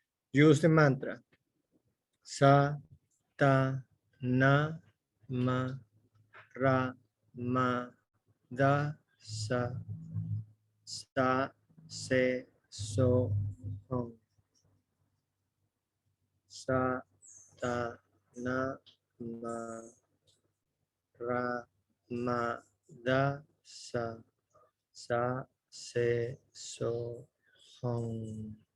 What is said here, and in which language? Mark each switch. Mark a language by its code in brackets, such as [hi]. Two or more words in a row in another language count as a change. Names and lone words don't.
[en] Use the mantra. Sa, ta, na, ma, ra, ma, da, sa, sa, se, so, hum. Sa, ta, na, ma, ra, ma, da, sa, se, so, hum.